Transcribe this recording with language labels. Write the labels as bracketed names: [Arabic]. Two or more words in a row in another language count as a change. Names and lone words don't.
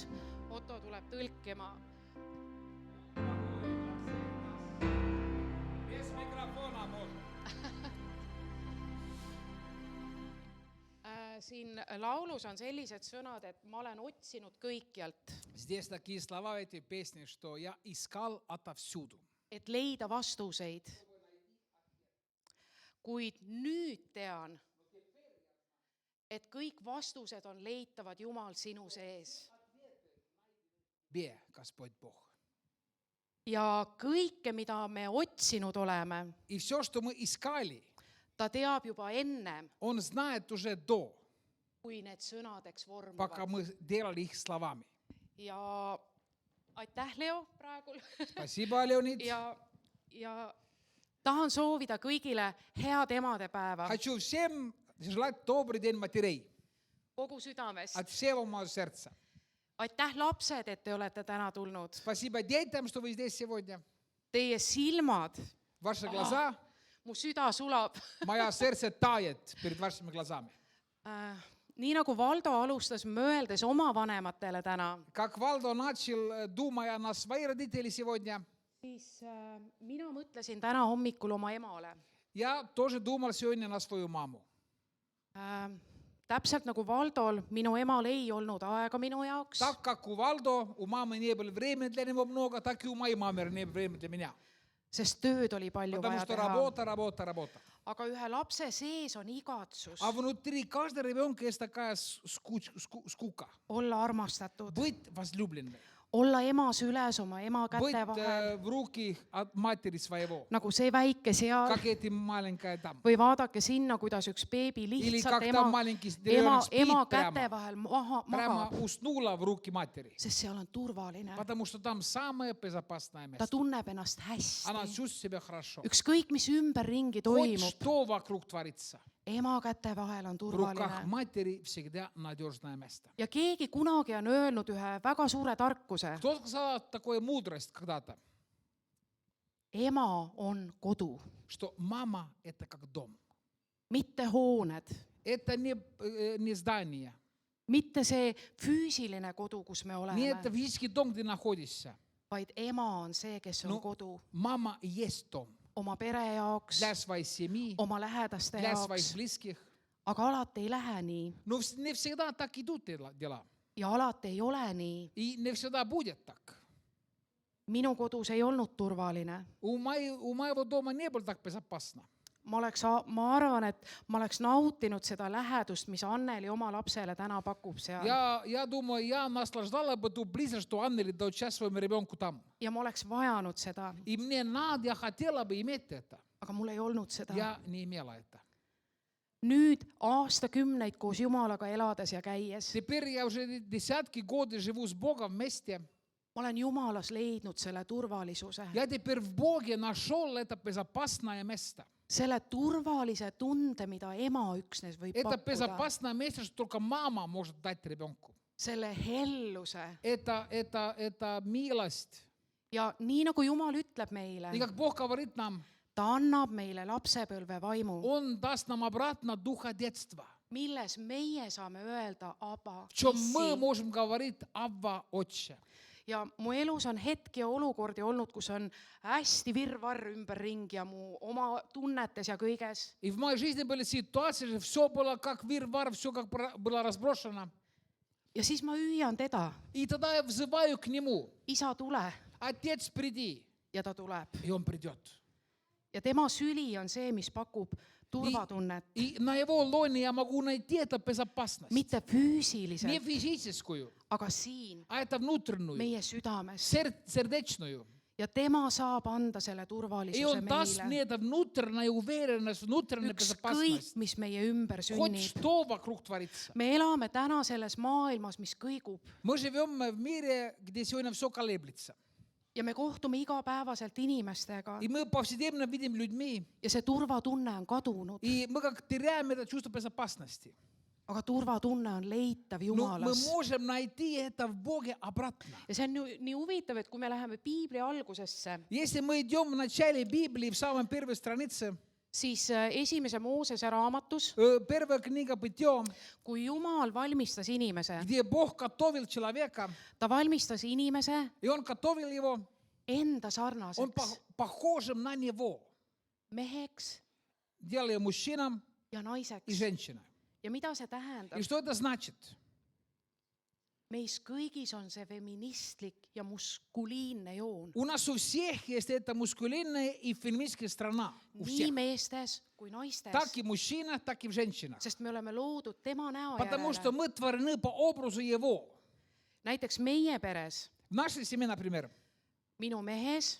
[Estonian] Otto tuleb tõlkima. Siin laulus on sellised sõnad, et ma olen otsinud kõikjalt, [Russian] Здесь такие слова в этой песне, что я искал отовсюду, [Estonian] et leida vastuseid. Kuid nüüd tean, et kõik vastused on leitavad Jumal sinu sees. [Russian] где Господь Бог. [Estonian] ja kõike, mida me otsinud oleme, [Russian] И все, что мы искали, [Estonian] ta teab juba enne, [Russian] Он знает уже до, [Estonian] kui need sõnadeks [Russian] пока [Estonian] vormuvad. [Russian] мы делали их словами. [Estonian] Ja aitäh, Leo, praegu. [Russian] Спасибо, Леонид. [Estonian] Ja tahan soovida kõigile head emadepäeva [Russian] Хочу всем желать добрый день матерей [Estonian] kogu südamest. [Russian] от всего моего сердца. [Estonian] Aitäh, lapsed, et te olete täna tulnud. [Russian] Спасибо детям, что вы здесь сегодня. [Estonian] Teie silmad, [Russian] Ваши глаза, [Estonian] mu süda sulab. [Russian] мое сердце тает перед вашими глазами. [Estonian] Nii nagu Valdo alustas mõeldes oma vanematele täna, [Russian] Как Валдо начал, думая на свои родители сегодня, [Estonian] siis mina mõtlesin täna hommikul oma emale. [Russian] я тоже думал сегодня на свою маму. [Estonian] Täpselt nagu Valdol, minu emal ei olnud aega minu jaoks, [Russian] Так как у Валдо, у мамы не было времени для него много, так и у моей мамы не было времени для меня. [Estonian] sest tööd oli palju [Russian] Потому [Estonian] vaja [Russian] что [Estonian] teha. [Russian] работа. [Estonian] Aga ühe lapse sees on igatsus [Russian] А внутри каждого ребенка есть такая скука. [Estonian] olla armastatud, [Russian] Быть возлюбленным. [Estonian] olla ema süles oma ema [Russian] Быть [Estonian] käte vahel, [Russian] в руки от матери своего. [Estonian] nagu see väike seal. [Russian] Как эти маленькая там. [Estonian] Või vaadake sinna, kuidas üks beebi [Russian] Или [Estonian] lihtsalt [Russian] как там маленький ребенок спит [Estonian] ema käte [Russian] прямо. [Estonian] vahel [Russian] Прямо [Estonian] magab, [Russian] уснула в руки матери. [Estonian] sest seal on turvaline. [Russian] Потому что там самое безопасное [Estonian] Ta [Russian] место. [Estonian] tunneb ennast [Russian] Она [Estonian] hästi. [Russian] чувствует себя хорошо. [Estonian] Ükskõik, mis ümberringi [Russian] Хоть [Estonian] toimub, [Russian] что вокруг творится. [Estonian] ema käte vahel on [Russian] В руках [Estonian] turvaline. [Russian] матери всегда надежное место. [Estonian] Ja keegi kunagi on öelnud ühe väga suure tarkuse. [Russian] Кто сказал такую мудрость когда-то? [Estonian] Ema on kodu, [Russian] Что мама – это как дом. [Estonian] mitte hooned, [Russian] Это не здание. [Estonian] mitte see füüsiline kodu, kus me [Russian] Не это [Estonian] oleme, [Russian] физический дом, где находишься. [Estonian] vaid ema on see, kes on [Russian] No, [Estonian] kodu [Russian] Мама и есть дом. [Estonian] oma pere jaoks, [Russian] Для своей семьи, [Estonian] oma lähedaste [Russian] для своих [Estonian] jaoks, [Russian] близких. [Estonian] aga alati ei lähe nii [Russian] Но не всегда так идут дела. [Estonian] ja alati ei ole nii. [Russian] И не всегда будет так. [Estonian] Minu kodus ei olnud turvaline. [Russian] У моего дома не было так безопасно. [Estonian] Ma arvan, et ma oleks nautinud seda lähedust, mis Anneli oma lapsele täna pakub seal. [Russian] Я думаю, я наслаждала бы ту близость, что Аннели дает сейчас своему ребенку там. [Estonian] Ja ma oleks vajanud seda, [Russian] И мне надо, я хотела бы иметь это. [Estonian] aga mul ei olnud seda. [Russian] Я не имела это. [Estonian] Nüüd aastakümneid koos Jumalaga elades ja käies, [Russian] Теперь я уже десятки годов живу с Богом вместе. [Estonian] ma olen Jumalas leidnud selle turvalisuse. [Russian] Я теперь в Боге нашел это безопасное место. [Estonian] Selle turvalise tunde, mida ema üksnes võib [Russian] Это [Estonian] pakkuda. [Russian] безопасное место, что только мама может дать ребенку. [Estonian] Selle helluse. [Russian] Это милость. [Estonian] Ja nii nagu Jumal ütleb meile, [Russian] И как Бог говорит нам, [Estonian] ta annab meile lapsepõlve vaimu, [Russian] Он даст нам обратно духа детства. [Estonian] milles meie saame öelda Aba, [Russian] В чем мы [Estonian] Issi. [Russian] можем говорить Абба, Отче. [Estonian] Ja mu elus on hetki ja olukordi olnud, kus on hästi virvarr ümberringi ja mu oma tunnetes ja kõiges. [Russian] И в моей жизни были ситуации, что все было как вирвар, все как было разброшено. [Estonian] Ja siis ma hüüan teda, [Russian] И тогда я взываю к Нему. [Estonian] isa, tule. [Russian] Отец, приди. [Estonian] Ja ta tuleb. [Russian] И Он придет. [Estonian] Ja tema süli on see, mis pakub turvatunnet, [Russian] И на Его лоне я могу найти эту безопасность. [Estonian] mitte [Russian] Не [Estonian] füüsiliselt, [Russian] физическую, [Estonian] aga siin, [Russian] а это внутреннюю, [Estonian] meie südames. [Russian] сердечную. [Estonian] Ja tema saab anda selle [Russian] И [Estonian] turvalisuse [Russian] Он даст мне [Estonian] meile. [Russian] эту внутреннюю уверенность, внутреннюю [Estonian] Ükskõik, [Russian] безопасность. [Estonian] mis meie ümber [Russian] Хоть [Estonian] sünnib. [Russian] что вокруг творится. [Estonian] Me elame täna selles maailmas, mis kõigub. [Russian] Мы живем в мире, где сегодня все колеблется. [Estonian] Ja me kohtume igapäevaselt inimestega. [Russian] И мы повседневно видим людьми, [Estonian] Ja see turvatunne on kadunud. [Russian] и мы как теряем это чувство безопасности. [Estonian] Aga turvatunne on leitav [Russian] Но мы [Estonian] Jumalas. [Russian] можем найти это в Боге обратно. [Estonian] Ja see on nii huvitav, et kui me läheme Piibli algusesse, [Russian] Если мы идем в начале Библии, в самой первой странице, [Estonian] siis esimese Moosese raamatus, [Russian] первая книга Бытия, [Estonian] kui Jumal valmistas inimese, [Russian] где Бог готовил человека, [Estonian] ta valmistas inimese [Russian] и Он готовил его, [Estonian] enda [Russian] Он [Estonian] sarnaseks [Russian] похожим на Него, [Estonian] meheks [Russian] делая мужчинам [Estonian] ja [Russian] и [Estonian] naiseks. [Russian] женщинам. [Estonian] Ja mida see tähendab? [Russian] И что это значит? [Estonian] Meis kõigis on see feministlik ja muskuliinne joon. [Russian] У нас у всех есть эта мускулинная и феминистская страна. У [Estonian] Nii [Russian] всех. [Estonian] meestes kui naistes. [Russian] Так и в мужчинах, так и в женщинах. [Estonian] Sest me oleme loodud tema näo [Russian] Потому что [Estonian] järele. [Russian] мы творены по образу Его. [Estonian] Näiteks meie peres [Russian] В нашей семье, например, [Estonian] minu mehes